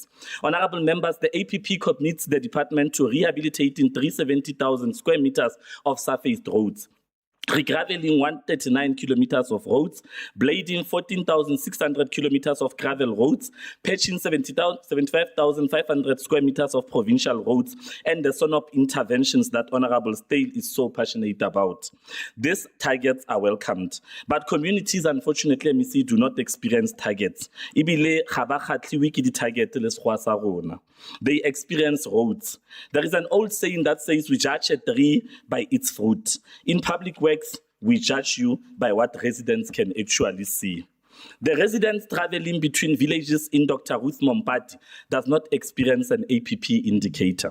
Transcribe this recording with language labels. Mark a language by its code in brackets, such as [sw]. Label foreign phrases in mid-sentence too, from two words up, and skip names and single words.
[en] Honorable members, the APP commits the department to rehabilitating 370,000 square meters of surfaced roads, regraveling 139 kilometers of roads, blading 14,600 kilometers of gravel roads, patching 75,500 square meters of provincial roads, and the SONOP interventions that Honorable Stale is so passionate about. These targets are welcomed, but communities, unfortunately, MEC, do not experience targets. [tn] Ibile ga ba kgatlhiwe ke di-target le sekgowa sa rona. [en] They experience roads. There is an old saying that says, we judge a tree by its fruit. In public works, we judge you by what residents can actually see. The residents traveling between villages in Dr. Ruth Mompati does not experience an APP indicator.